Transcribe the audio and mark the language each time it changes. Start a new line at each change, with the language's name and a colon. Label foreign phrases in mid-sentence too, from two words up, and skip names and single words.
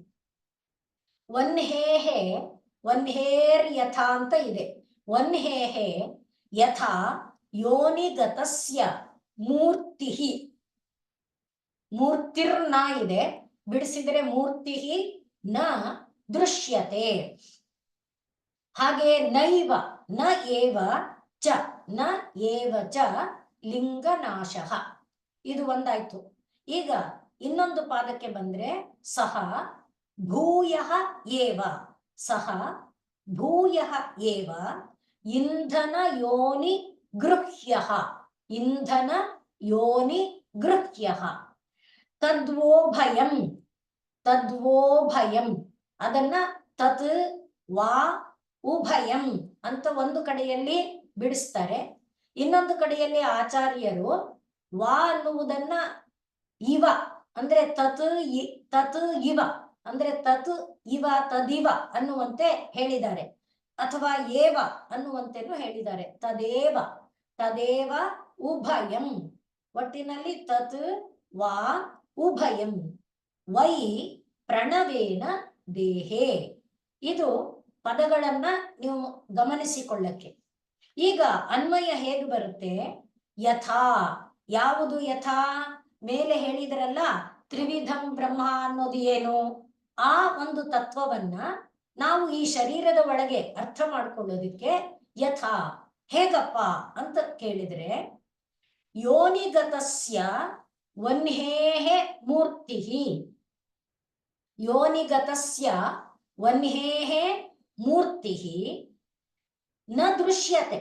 Sanskrit: ವನ್ಹೇಹೆ, ವನ್ಹೇರ್ ಯಥಾ
Kannada: ಅಂತ ಇದೆ.
Sanskrit: ವನ್ಹೇಹೆ ಯಥಾ ಯೋನಿಗತಸ್ಯ ಮೂರ್ತಿ, ಮೂರ್ತಿರ್ನ
Kannada: ಇದೆ, ಬಿಡಿಸಿದರೆ
Sanskrit: ಮೂರ್ತಿ ನ ದೃಶ್ಯತೆ. ಹಾಗೆ ನೈವ ನ ಏವ ಚ, ನ ಏವ ಚ ಲಿಂಗನಾಶಃ,
Kannada: ಇದು ಒಂದಾಯ್ತು. ಈಗ ಇನ್ನೊಂದು ಪಾದಕ್ಕೆ ಬಂದ್ರೆ
Sanskrit: ಸಹ ಭೂಯಃ ಏವ, ಸಹ ಭೂಯಃ ಏವ ಇಂಧನ ಯೋನಿ ಗೃಹ್ಯಃ, ಇಂಧನ ಯೋನಿ ಗೃಹ್ಯಃ ತದ್ವೋಭಯಂ, ತದ್ವೋಭಯಂ ಅದನ್ನ ತತ್ ವಾ ಉಭಯಂ
Kannada: ಅಂತ ಒಂದು ಕಡೆಯಲ್ಲಿ ಬಿಡಿಸ್ತಾರೆ, ಇನ್ನೊಂದು ಕಡೆಯಲ್ಲಿ ಆಚಾರ್ಯರು ವಾ ಅನ್ನುವುದನ್ನ ಇವ ಅಂದ್ರೆ
Sanskrit: ತತ್ ತತ್ ಇವ
Kannada: ಅಂದ್ರೆ
Sanskrit: ತತ್ ಇವ ತದಿವ
Kannada: ಅನ್ನುವಂತೆ ಹೇಳಿದ್ದಾರೆ, ಅಥವಾ ಏವ ಅನ್ನುವಂತೆನೂ ಹೇಳಿದ್ದಾರೆ.
Sanskrit: ತದೇವ, ತದೇವ ಉಭಯಂ, ಒಟ್ಟಿನಲ್ಲಿ ತತ್ ವಾ ಉಭಯಂ ವೈ ಪ್ರಣವೇನ ದೇಹೇ.
Kannada: ಇದು ಪದಗಳನ್ನ ನೀವು ಗಮನಿಸಿಕೊಳ್ಳಕ್ಕೆ. ಈಗ ಅನ್ವಯ ಹೇಗೆ ಬರುತ್ತೆ? ಯಥಾ, ಯಾವುದು ಯಥಾ? ಮೇಲೆ ಹೇಳಿದ್ರಲ್ಲ
Sanskrit: ತ್ರಿವಿಧಂ ಬ್ರಹ್ಮ
Kannada: ಅನ್ನೋದು ಏನು, ಆ ಒಂದು ತತ್ವವನ್ನ ನಾವು ಈ ಶರೀರದ ಒಳಗೆ ಅರ್ಥ ಮಾಡ್ಕೊಳ್ಳೋದಿಕ್ಕೆ ಯಥಾ ಹೇಗಪ್ಪ ಅಂತ ಕೇಳಿದ್ರೆ,
Sanskrit: ಯೋನಿಗತಸ್ಯ ವನ್ಹೇಹೆ ಮೂರ್ತಿ, ಯೋನಿಗತಸ್ಯ ವನ್ಹೇಹೆ ಮೂರ್ತಿ ನ ದೃಶ್ಯತೆ.